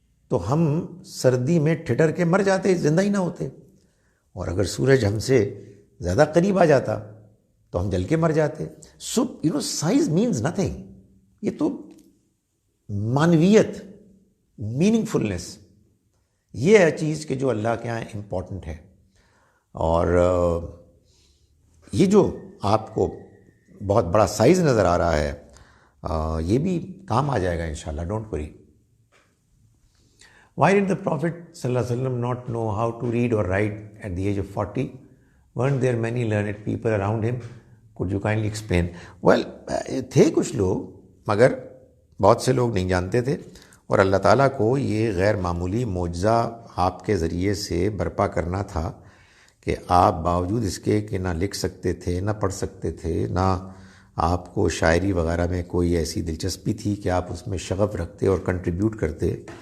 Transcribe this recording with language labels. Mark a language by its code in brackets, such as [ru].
[ur] تو ہم سردی میں ٹھٹر کے مر جاتے، زندہ ہی نہ ہوتے، اور اگر سورج ہم سے زیادہ قریب آ جاتا تو ہم جل کے مر جاتے۔ [en] so size means nothing, [ur] یہ تو معنویت، میننگ فلنس، یہ ہے چیز کہ جو اللہ کے ہاں امپورٹنٹ ہے۔ اور یہ جو آپ کو بہت بڑا سائز نظر آ رہا ہے، یہ بھی کام آ جائے گا انشاءاللہ، [en] Don't worry. Why did the Prophet ﷺ not know how to read or write at the age of 40? Weren't there many learned people around him? Could you kindly explain? [ur] Well, تھے کچھ لوگ، مگر بہت سے لوگ نہیں جانتے تھے، اور اللہ تعالیٰ کو یہ غیر معمولی معجزہ آپ کے ذریعے سے برپا کرنا تھا کہ آپ باوجود اس کے کہ نہ لکھ سکتے تھے، نہ پڑھ سکتے تھے، نہ آپ کو شاعری وغیرہ میں کوئی ایسی دلچسپی تھی کہ آپ اس میں شغف رکھتے اور کنٹریبیوٹ کرتے،